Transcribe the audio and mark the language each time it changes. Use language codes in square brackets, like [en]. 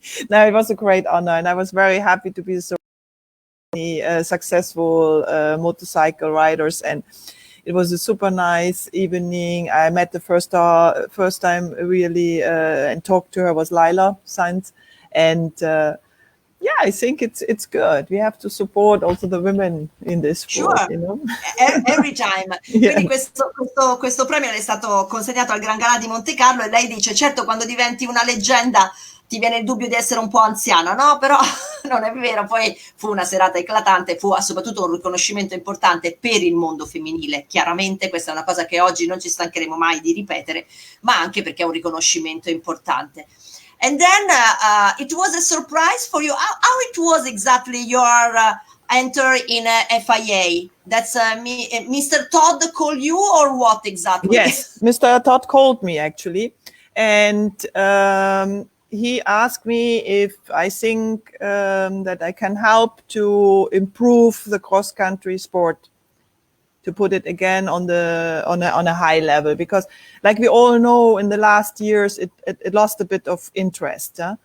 [en] No, it was a great honor, and I was very happy to be so many successful motorcycle riders, and it was a super nice evening. I met the first time really and talked to her was Lila Sainz, and yeah, I think it's good. We have to support also the women in this sport, sure. You know? Every time. Yeah. [it] Quindi questo premio è stato consegnato al Gran Galà di Monte Carlo, e lei dice: certo, quando diventi una leggenda ti viene il dubbio di essere un po' anziana, no? Però non è vero. Poi fu una serata eclatante, fu soprattutto un riconoscimento importante per il mondo femminile. Chiaramente questa è una cosa che oggi non ci stancheremo mai di ripetere, ma anche perché è un riconoscimento importante. [en] And then it was a surprise for you. How it was exactly your enter in a FIA. That's Mr. Todd called you, or what exactly? Yes, Mr. Todd called me actually, and he asked me if I think that I can help to improve the cross-country sport, to put it again on a high level, because like we all know, in the last years it lost a bit of interest.